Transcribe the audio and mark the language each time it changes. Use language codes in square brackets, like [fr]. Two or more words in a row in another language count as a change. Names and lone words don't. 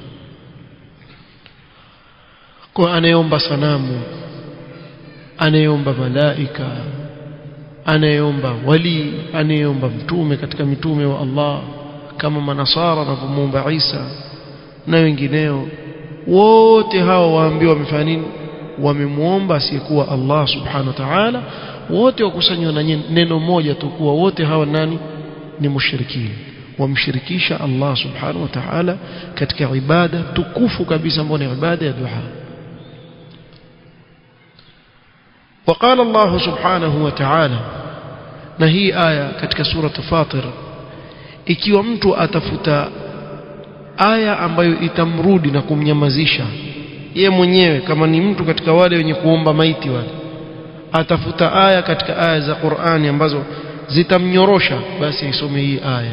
[sw] Kwa anayeomba sanamu, anayeomba malaika, anayeomba wali, anayeomba mtume katika mitume wa Allah kama manasara wanavyomuomba Isa na wengineo, wote hao waambiwa wamefanya nini? Wamemuomba asiyekuwa Allah [ar] سبحانه وتعالى. [sw] Wote wakusanywa na neno moja tu, kuwa wote hawa nani? Ni mushrikini, wamshirikisha Allah [ar] سبحانه وتعالى [sw] katika ibada tukufu kabisa ambayo ni ibada ya dua. [ar] وقال الله سبحانه وتعالى, [sw] na hii aya katika sura Fatir, ikiwa mtu atafuta aya ambayo itamrudi na kumnyamazisha yeye mwenyewe, kama ni mtu katika wale wenye kuomba maiti wale, atafuta aya katika aya za Qur'ani ambazo zitamnyorosha, basi isome hii aya.